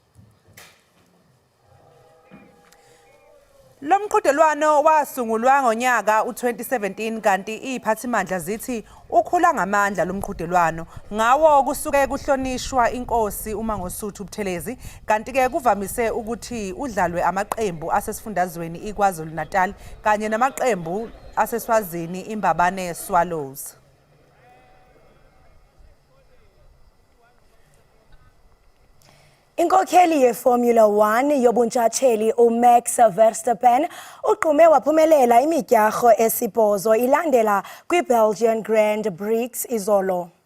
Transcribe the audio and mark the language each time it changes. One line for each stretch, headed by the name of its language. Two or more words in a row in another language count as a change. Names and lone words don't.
Zulu: Lo mqhudelwano wasungulwa ngonyaka u2017 kanti iziphathimandla zithi ukhula ngamandla lo mqhudelwano ngawo kusuke kuhlonishwa inkosi uMangosuthu Buthelezi kanti ke kuvamise ukuthi udlalwe amaqembu asesifundazweni iKwaZulu Natal kanye namaqembu aseswazini Imbabane Swallows.
Xhosa: Inkokheli yeFormula 1 yobuntshatsheli uMax Verstappen uqhume waphumelela imidyarho esibhozo ilandela kwiBelgian Grand Prix izolo.